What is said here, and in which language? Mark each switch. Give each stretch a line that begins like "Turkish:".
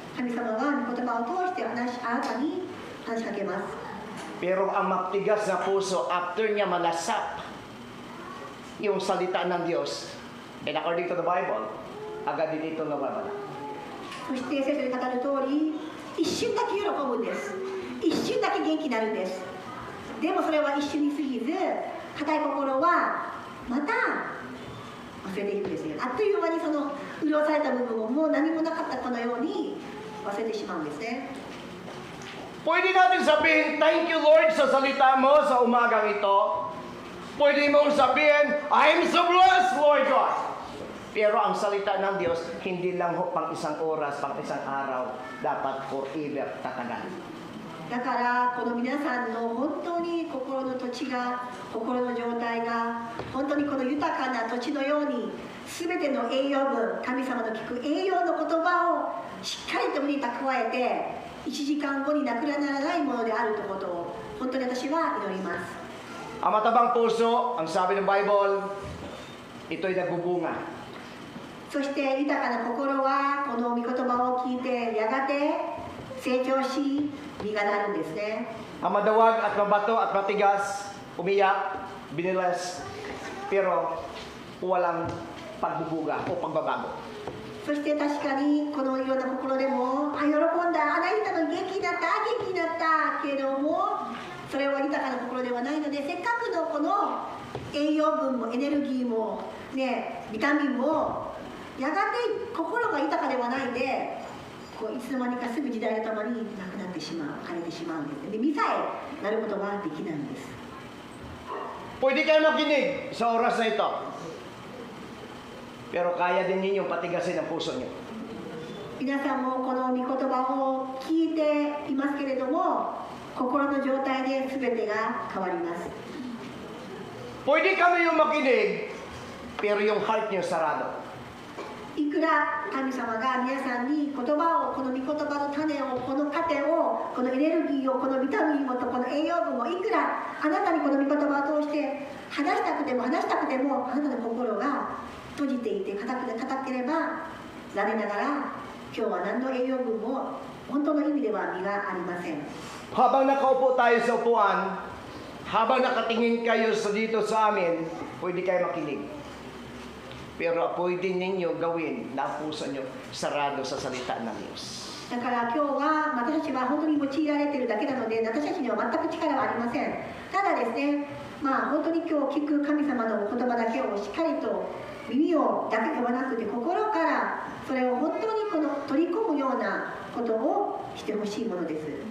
Japanese: 神様は御言葉を通してあなたに話しかけます。
Filipino: Pero ang matigas na puso, after niya malasap yung salita ng Diyos,
English: and according to the Bible,
Filipino: agad din ito nawawala.
Japanese: そして聖書に語る通り、一瞬だけ喜ぶんです。一瞬だけ元気になるんです。でもそれは一瞬に過ぎず、硬い心はまた忘れていくんですね。あっという間にその潤された部分をもう何もなかったかのように忘れてしまうんですね。
Filipino: Pwede natin sabihin,
English: thank you Lord
Filipino: sa salita mo sa umagang ito. Pwede mong sabihin,
English: I'm so blessed Lord God.
Filipino: Pero ang salita ng Diyos, hindi lang pang isang oras, pang isang araw, dapat forever tatagal.
Japanese: だからこの皆さんの本当に心の土地が、心の状態が本当にこの豊かな土地のように全ての栄養分、神様の聞く栄養の言葉をしっかりと胸に蓄えて1時間後になくならないものであるということを本当に私は祈ります。
Filipino: Ang matabang puso, ang sabi ng Bible, ito'y nagbubunga.
Japanese: そして豊かな心はこの御言葉を聞いてやがて成長し実がなるんですね。
Filipino: Ang madawag at mabato at matigas, umiyak, binilas, pero walang pagbubuga o pagbabago.
Japanese: そして確かにこのような心でも喜んだ、あなたの元気になった、元気になったけども、それは豊かな心ではないので、せっかくのこの栄養分もエネルギーも、ね、ビタミンもやがて心が豊かではないんで、こういつの間にかすぐ時代とともになくなってしまう、枯れてしまうんです。で、実さえなることができないんです。
Filipino: Pwede kayo makinig sa oras na ito. Pero kaya din ninyong patigasin ang puso niyo.
Japanese: 皆さんもこの御言葉を聞いていますけれども、心の状態で全てが変わります。
Filipino: Pwede kami yung makinig, pero yung heart niyo sarado.
Japanese: いくら神様が皆さんに言葉を、この御言葉の種を、この糧を、このエネルギーを、このビタミンをとこの栄養分をいくらあなたにこの御言葉を通して話したくてもあなたの心が閉じていて硬ければ、残念ながら今日は何の栄養分も本当の意味では実がありません。
Filipino: Habang nakaupo tayo sa upuan, habang nakatingin kayo dito sa amin, pwede kayo makinig. Pero pwede ninyo gawin na ang puso nyo sarado sa salita ng Diyos.
Japanese: だから今日は私たちは本当に用いられているだけなので、私たちには全く力はありません。ただですね、本当に今日聞く神様のお言葉だけをしっかりと耳をだけではなくて心からそれを本当に取り込むようなことをしてほしいものです。